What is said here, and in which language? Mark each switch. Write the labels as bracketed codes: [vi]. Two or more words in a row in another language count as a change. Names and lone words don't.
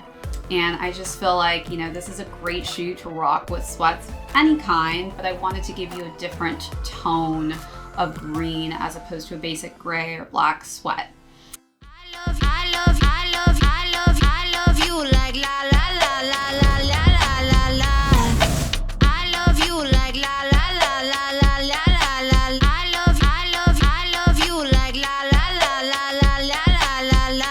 [en] And I just feel like, you know, this is a great shoe to rock with sweats of any kind, but I wanted to give you a different tone of green as opposed to a basic gray or black sweat. I love you like la la la la la la la la. I love you like la la la la la la la la. I love you like la la la la la la la la.